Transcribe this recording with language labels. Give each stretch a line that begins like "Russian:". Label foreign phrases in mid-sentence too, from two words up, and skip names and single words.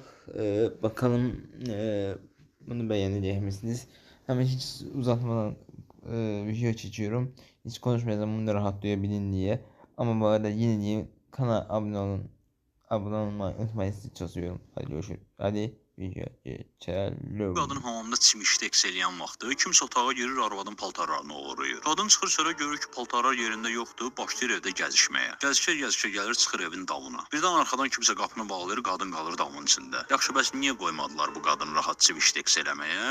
Turkish: Bakalım bunu beğenecek misiniz? Hemen hiç uzatmadan video çekiyorum. Hiç konuşmayacağım, bunu da rahat duyabilin diye. Ama bu arada yine diyeyim, kanala abone olun. Abone olmayı unutmayın, sizi çok seviyorum. Hadi görüşürüz. Hadi video
Azerbaijani: Qadın
Turkish: geçelim.
Azerbaijani: hamamda çimişdə eks eləyən vaxtı kimsə otağa girir, arvadın paltarlarını oğurlayır. Qadın çıxır çölə görür ki, paltarlar yerində yoxdur, başlayır evdə gəzişməyə. Gəzişə gəlir, çıxır evin damına. Birdən arxadan kimsə qapını bağlayır, qadın qalır damın içində. Yaxşı, bəs niyə qoymadılar bu qadını rahat çimişdə eks eləməyə?